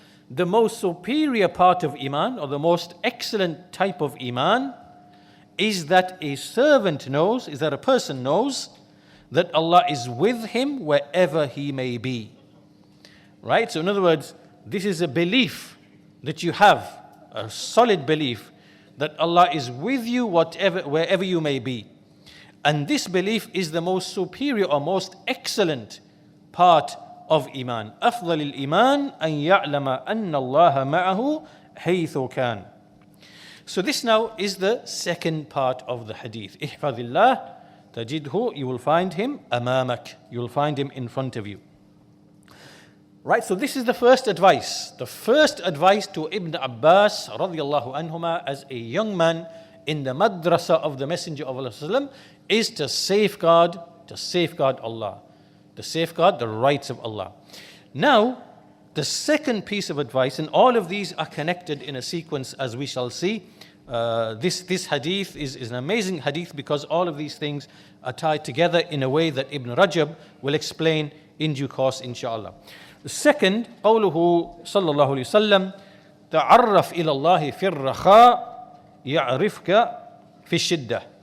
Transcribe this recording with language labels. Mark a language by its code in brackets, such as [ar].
[en] The most superior part of Iman, or the most excellent type of Iman, is that a servant knows, is that a person knows that Allah is with him wherever he may be. Right? So in other words, this is a belief that you have, a solid belief that Allah is with you wherever you may be. And this belief is the most superior or most excellent part of Iman. [ar] أفضل الإيمان أن يعلم أن الله معه حيث كان. [en] So this now is the second part of the hadith. [ar] احفظ الله تجده, [en] you will find him أمامك, you will find him in front of you. Right, so this is the first advice. The first advice to Ibn Ābbās radiyallahu anhuma as a young man in the madrasa of the Messenger of Allah is to safeguard Allah, to safeguard the rights of Allah. Now, the second piece of advice, and all of these are connected in a sequence as we shall see. This hadith is an amazing hadith because all of these things are tied together in a way that Ibn Rajab will explain in due course, inshallah. The second, [ar] قوله صلى الله عليه وسلم تعرف إلى الله في الرخاء يعرفك في الشدة.